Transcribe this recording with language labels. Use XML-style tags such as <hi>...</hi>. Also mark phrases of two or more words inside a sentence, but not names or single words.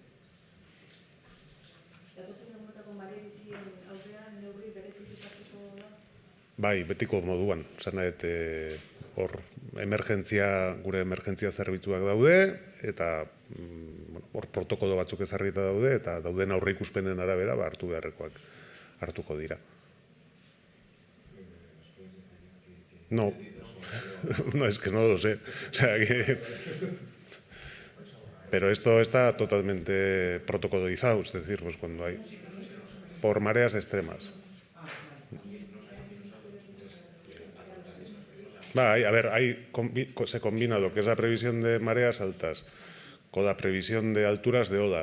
<eu>Bai, betiko moduan. Zan nahet, hor, gure emergentzia zerbitzuak daude, eta hor protokolo batzuk ezarrita daude, eta dauden aurreikuspenen arabera hartu beharrekoak hartuko dira.</eu> <es>No, es que no lo sé. O sea que... Pero esto está totalmente protocolizado, es decir, pues cuando hay... por mareas extremas. A ver, se combina lo que es la previsión de mareas altas con la previsión de alturas de ola.</es>